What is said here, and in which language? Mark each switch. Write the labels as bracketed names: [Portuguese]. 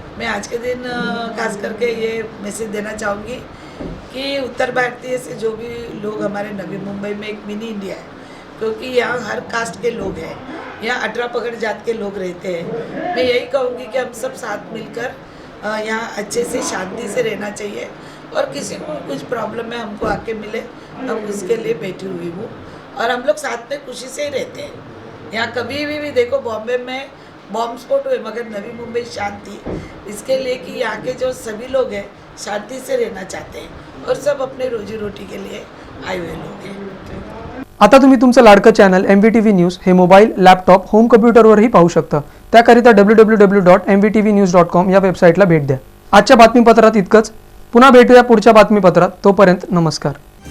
[Hindi] मैं आज के दिन खास करके ये मैसेज देना चाहूँगी कि उत्तर भारतीय से जो भी लोग हमारे नवी मुंबई में एक मिनी इंडिया है, क्योंकि यहाँ हर कास्ट के लोग हैं, यहाँ 18 पगड़ जात के लोग रहते हैं। मैं यही कहूँगी कि हम सब साथ मिलकर यहाँ अच्छे से शांति से रहना चाहिए और किसी को कुछ प्रॉब्लम है हमको आके मिले, हम उसके लिए बैठी हुई हूँ और हम लोग साथ में खुशी से ही रहते हैं। यहाँ कभी भी देखो बॉम्बे में बॉम्ब स्फोट हुए मगर नवी मुंबई शांति, इसके लिए कि यहाँ के जो सभी लोग हैं शांति से रहना चाहते हैं और सब अपने रोजी रोटी के लिए आए हुए लोग हैं। [Marathi] आता तुम्ही तुमचं लाडकं चॅनल MVTV न्यूज हे मोबाईल, लॅपटॉप, होम कम्प्युटरवरही पाहू शकता। त्याकरिता www.mvtvnews.com या वेबसाईटला भेट द्या। आजच्या बातमीपत्रात इतकंच। पुन्हा भेटूया पुढच्या बातमीपत्रात। तोपर्यंत नमस्कार।